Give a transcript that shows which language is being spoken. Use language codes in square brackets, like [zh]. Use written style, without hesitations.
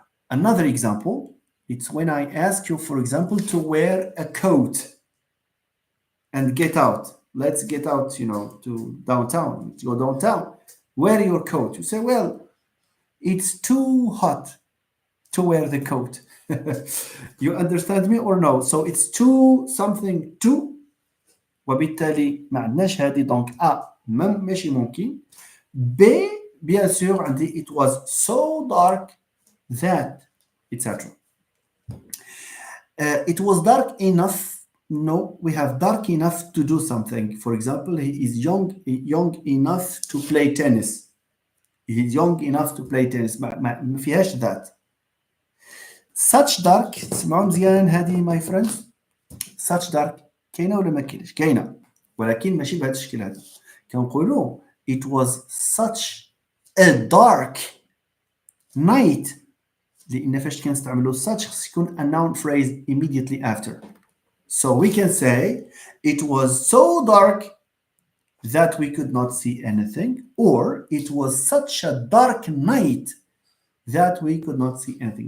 [en] Another example, it's when I ask you, for example, to wear a coat and get out. Let's get out, to downtown. Let's go downtown. Wear your coat. You say, well, it's too hot to wear the coat. You understand me or no? So it's too something too. [ar] وبالتالي ما عندناش هذه دونك ماشي ممكن. [en] B [fr] bien sûr [ar] عندي [en] it was so dark that etc. It was dark enough. No, we have dark enough to do something. For example, he is young enough to play tennis. He is young enough to play tennis. [ar] ما فيهاش that. [en] Such dark [ar] تسمعوا مزيان هذه [en] my friends. Such dark [ar] كاينه ولا ما كاينش؟ كاينه ولكن ماشي بهذا الشكل هذا. كنقولوا [en] it was such a dark night [ar] لان فاش كنستعملوا [en] such [ar] خص يكون [en] a noun phrase immediately after. So we can say it was so dark that we could not see anything, or it was such a dark night that we could not see anything.